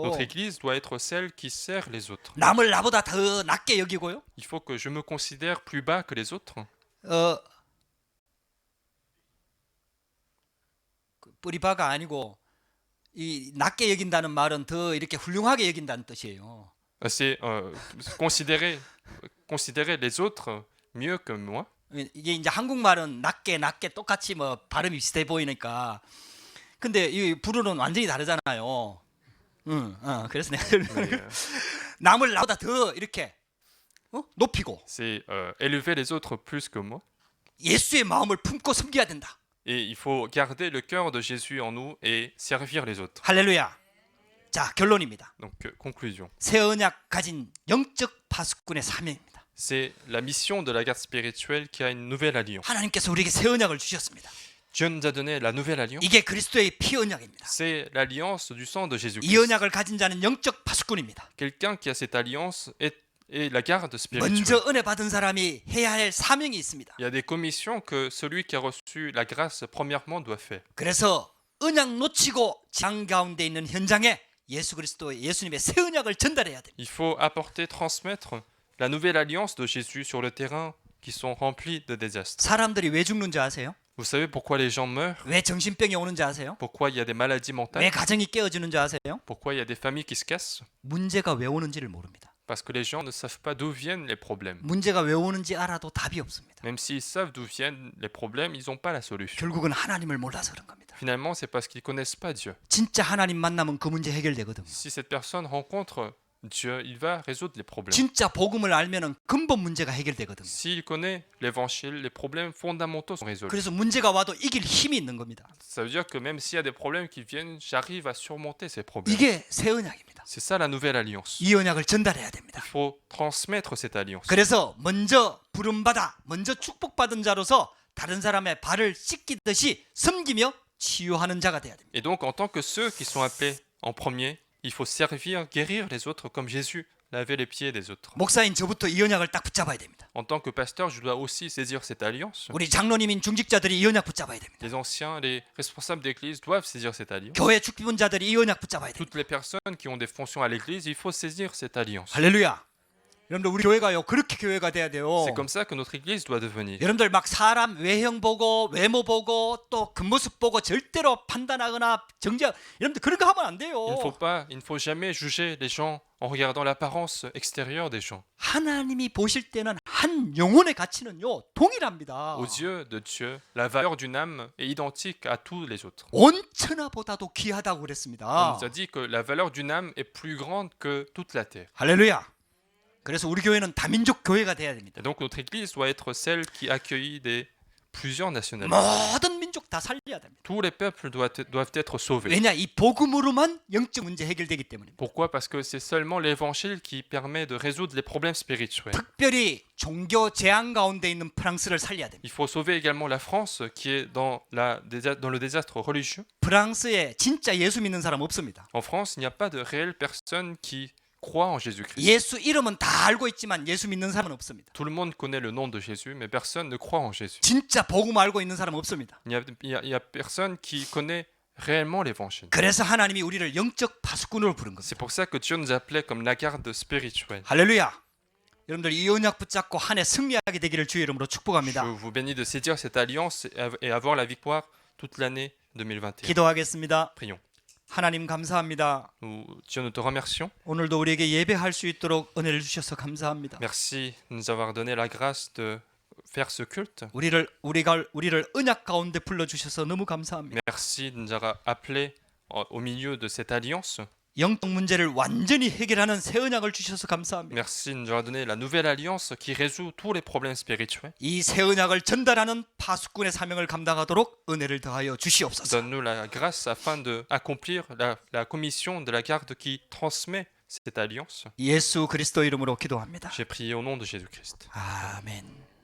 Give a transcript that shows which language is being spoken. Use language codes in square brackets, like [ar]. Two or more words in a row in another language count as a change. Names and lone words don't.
[fr] Notre église doit être celle qui sert les autres. [ko] 남을 나보다 더 낮게 여기고요. [fr] Il faut que je me considère plus bas que les autres. [ko] 뿌리바가 아니고 이 낮게 여긴다는 말은 더 이렇게 훌륭하게 여긴다는 뜻이에요. [fr] C'est considérer les autres mieux que moi. [ko] 이게 이제 한국말은 낮게 똑같이 뭐 발음이 비슷해 보이니까. 근데 이 불어는 완전히 다르잖아요. 그래서 내가 남을 나보다 더 이렇게 높이고 [fr] C'est élever les autres plus que moi. [ko] 예수의 마음을 품고 섬겨야 된다. [fr] Et il faut garder le cœur de Jésus en nous et servir les autres. [ko] 할렐루야. 자, 결론입니다. [fr] Donc, conclusion. [ko] 새 언약 가진 영적 파수꾼의 사명입니다. [fr] C'est la mission de la garde spirituelle qui a une nouvelle alliance. [ko] 하나님께서 우리에게 새 언약을 주셨습니다. [fr] Dieu nous a donné la nouvelle alliance. [ko] 이게 그리스도의 피 언약입니다. [fr] C'est l'alliance du sang de [ko] 이 [fr] Jésus-Christ. [ko] 언약을 가진 자는 영적 파수꾼입니다. [fr] Quelqu'un qui a cette alliance est la garde spirituelle. [ko] 먼저 은혜 받은 사람이 해야 할 사명이 있습니다. [fr] Il y a des commissions que celui qui a reçu la grâce premièrement doit faire. [ko] 그래서 언약 놓치고 장 가운데 있는 현장에 예수님의 새 언약을 전달해야 됩니다. [fr] Il faut apporter, transmettre la nouvelle alliance de Jésus sur le terrain qui sont remplis de désastres. [ko] 사람들이 왜 죽는지 아세요? [fr] Vous savez pourquoi les gens meurent? [ko] 왜 정신병이 오는지 아세요? [fr] Pourquoi il y a des maladies [ko] 왜 [fr] mentales? [ko] 가정이 깨어지는지 아세요? [fr] Pourquoi il y a des familles qui se cassent? [ko] 문제가 왜 오는지를 모릅니다. [fr] Parce que les gens ne savent pas d'où viennent les problèmes. [ko] 문제가 왜 오는지 알아도 답이 없습니다. [fr] Même s'ils savent d'où viennent les problèmes, ils n'ont pas la solution. [ko] 결국은 하나님을 몰라서 그런 겁니다. [fr] Finalement, c'est parce qu'ils ne connaissent pas Dieu. [ko] 진짜 하나님 만나면 그 문제 해결되거든요. [fr] Si cette personne rencontre Dieu, il va résoudre les problèmes. [ko] 진짜 복음을 알면은 근본 문제가 해결되거든요. [fr] S'il connaît l'évangile, les problèmes fondamentaux sont résolus. [ko] 그래서 문제가 와도 이길 힘이 있는 겁니다. [fr] Ça veut dire que même s'il y a des problèmes qui viennent, j'arrive à surmonter ces problèmes. [ko] 이게 새 언약입니다. [fr] C'est ça la nouvelle alliance. [ko] 이 언약을 전달해야 됩니다. [fr] Il faut transmettre cette alliance. [ko] 그래서 먼저 부름받아 먼저 축복받은 자로서 다른 사람의 발을 씻기듯이 섬기며 치유하는 자가 돼야 됩니다. [fr] Et donc, en tant que ceux qui sont appelés en premier, il faut servir, guérir les autres comme Jésus lavait les pieds des autres. [ko] 목사인 저부터 이 언약을 딱 붙잡아야 됩니다. [fr] En tant que pasteur, je dois aussi saisir cette alliance. [ko] 우리 장로님인 중직자들이 이 언약 붙잡아야 됩니다. [fr] Les anciens, les responsables d'église doivent saisir cette alliance. [ko] 교회 축비분자들이 이 언약 붙잡아야 됩니다. [fr] Toutes les personnes qui ont des fonctions à l'église, il faut saisir cette alliance. [ko] 할렐루야. 여러분들 우리 교회가요 그렇게 교회가 돼야 돼요. [fr] C'est comme ça que notre église doit devenir. [ko] 여러분들 막 사람 외형 보고 외모 보고 또 겉모습 보고 절대로 판단하거나 정죄 여러분들 그런 거 하면 안 돼요. [fr] Il ne faut jamais juger les gens en regardant l'apparence extérieure des gens. [ko] 하나님이 보실 때는 한 영혼의 가치는요 동일합니다. [fr] Aux yeux de Dieu, la valeur d'une âme est identique à tous les autres. [ko] 온 천하보다도 귀하다고 [fr] On [ko] 그랬습니다. [fr] nous a dit que la valeur d'une âme est plus grande que toute la terre. [ko] 할렐루야. 그래서 우리 교회는 다민족 교회가 돼야 됩니다. [fr] Et donc notre église doit être celle qui accueille plusieurs nationalités. [ko] 모든 민족 다 살려야 됩니다. [fr] Tous les peuples doivent être sauvés. [ko] 왜냐 이 복음으로만 영적 문제 해결되기 때문입니다. [fr] Pourquoi? Parce que c'est seulement l'évangile qui permet de résoudre les problèmes spirituels. [ko] 특별히 종교 재앙 가운데 있는 프랑스를 살려야 됩니다. [fr] Il faut sauver également la France qui est dans le désastre religieux. [ko] 프랑스에 진짜 예수 믿는 사람 없습니다. [fr] En France, il n'y a pas de réelles personnes qui croient en Jésus-Christ. [ko] 예수 이름은 다 알고 있지만 예수 믿는 사람은 없습니다. [fr] Tout le monde connaît le nom de Jésus, mais personne ne croit en Jésus. [ko] 진짜 복음 알고 있는 사람은 없습니다. [fr] Il y a personne qui connaît réellement l'évangile. [ko] 그래서 하나님이 우리를 영적 파수꾼으로 부른 겁니다. [fr] C'est pour ça que Dieu nous appelait comme la garde spirituelle. [ko] 할렐루야. 여러분들 이 언약 붙잡고 한 해 승리하게 되기를 주의 이름으로 [fr] Je [ko] 축복합니다. [fr] vous bénis de saisir cette alliance et avoir la victoire toute l'année 2021. [ko] 기도하겠습니다. [fr] Prions. [ko] 하나님 감사합니다. [fr] Dieu, nous te remercions. [ko] 오늘도 우리에게 예배할 수 있도록 은혜를 주셔서 감사합니다. [fr] Merci de nous avoir donné la grâce de faire ce culte. [ko] 우리를 언약 가운데 불러 주셔서 너무 감사합니다. [fr] Merci de nous avoir appelés au milieu de cette alliance. [ko] 영적 문제를 완전히 해결하는 새 언약을 주셔서 감사합니다. [fr] Merci de nous avoir donné la nouvelle alliance qui résout tous les problèmes spirituels. [ko] 이 새 언약을 전달하는 파수꾼의 사명을 감당하도록 은혜를 더하여 주시옵소서. [fr] Donne-nous la grâce afin d'accomplir la commission de la garde qui transmet cette alliance. [ko] 예수 그리스도 이름으로 기도합니다. [fr] J'ai prié au nom de Jésus-Christ. [ko] 아멘.